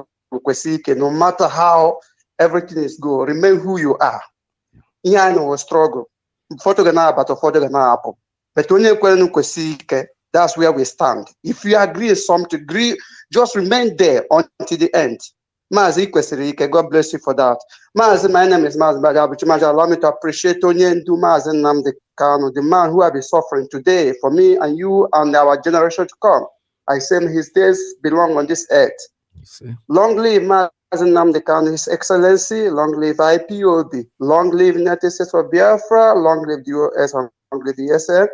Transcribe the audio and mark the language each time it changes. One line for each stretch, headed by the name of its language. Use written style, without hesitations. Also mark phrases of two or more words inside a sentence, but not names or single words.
English: No matter how everything is good, remain who you are. Here I know a struggle. But that's where we stand. If you agree something, just remain there until the end. Mazi Iyke, God bless you for that. Mazi, my name is Mazi. Allow me to appreciate Mazi Nnamdi Kanu, the man who has been suffering today for me and you and our generation to come. I say his days belong on this earth. Long live Mazi Nnamdi Kanu, His Excellency, long live IPOB, long live United States of Biafra, long live the US, and long live the ESN.